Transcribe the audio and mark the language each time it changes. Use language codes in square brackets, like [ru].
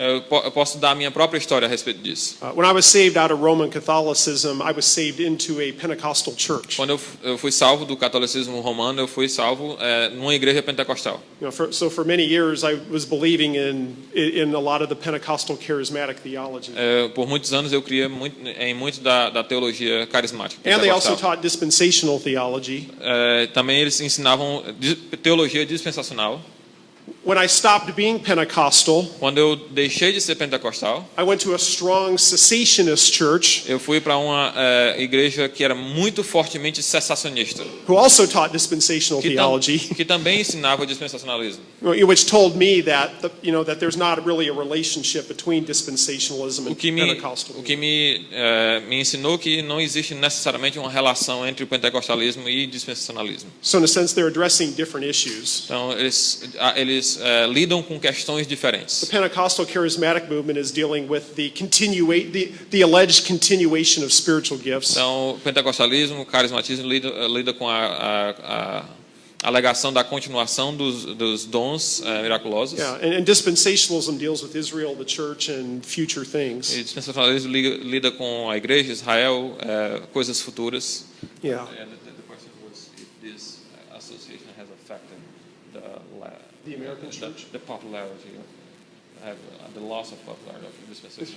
[pt] Eu posso dar a minha própria história a respeito disso. [en] When I was saved out of Roman Catholicism, I was saved into a Pentecostal church. [pt] Quando eu fui salvo do catolicismo romano, eu fui salvo numa igreja pentecostal. [en] So for many years, I was believing in a lot of the Pentecostal charismatic theology. [pt] Por muitos anos eu cria em muito da teologia carismática. [en] And they also taught dispensational theology. [pt] Também eles ensinavam teologia dispensacional. [en] When I stopped being Pentecostal, [pt] quando eu deixei de ser pentecostal, [en] I went to a strong cessationist church. [pt] Eu fui para uma igreja que era muito fortemente cessacionista. [en] Who also taught dispensational theology. [pt] Que também ensinava dispensacionalismo. [en] Which told me that that there's not really a relationship between dispensationalism and Pentecostalism. [pt] O que me ensinou que não existe necessariamente uma relação entre o pentecostalismo e dispensacionalismo. [en] So in a sense, they're addressing different issues. [pt] Então eles lidam com questões diferentes. [en] The Pentecostal charismatic movement is dealing with the alleged continuation of spiritual gifts. [pt] Então, o pentecostalismo, o carismatismo lida com a alegação da continuação dos dons miraculosos. [en] Yeah, and dispensationalism deals with Israel, the church, and future things. [pt] E dispensacionalismo lida com a igreja, Israel, coisas futuras. [en] Yeah. The question was if this association has affected the American church? The popularity of the loss of popularity of dispensation.